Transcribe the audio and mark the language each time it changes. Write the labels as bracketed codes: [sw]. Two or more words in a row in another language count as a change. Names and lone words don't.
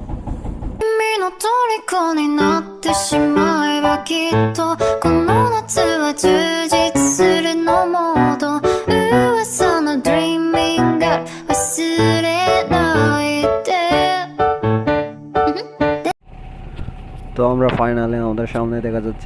[ja] 君の虜になってしまえばきっとこの夏は充実するのもと噂の [en] dreaming girl [ja] 忘れないで [bn] তো আমরা ফাইনালি আমাদের সামনে দেখা যাচ্ছে